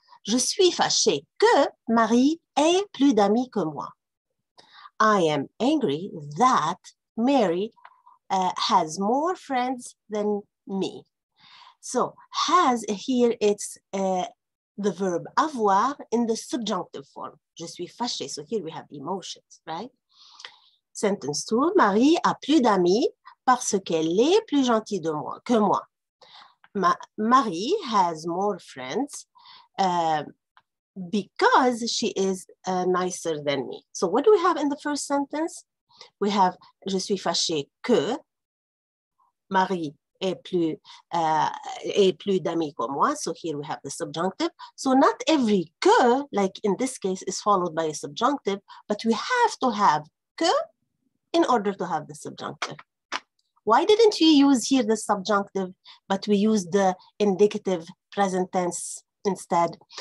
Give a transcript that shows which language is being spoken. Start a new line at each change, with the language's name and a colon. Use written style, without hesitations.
French: Je suis fâché que Marie ait plus d'amis que moi.
English: I am angry that Mary has more friends than me. So has here, it's the verb avoir in the subjunctive form.
French: Je suis fâché.
English: So here we have emotions, right? Sentence 2,
French: Marie a plus d'amis parce qu'elle est plus gentille que moi.
English: Marie has more friends because she is nicer than me. So what do we have in the first sentence? We have
French: je suis fâché que Marie est plus d'amis que moi.
English: So here we have the subjunctive. So not every que, like in this case, is followed by a subjunctive, but we have to have que in order to have the subjunctive. Why didn't we use here the subjunctive, but we use the indicative present tense instead?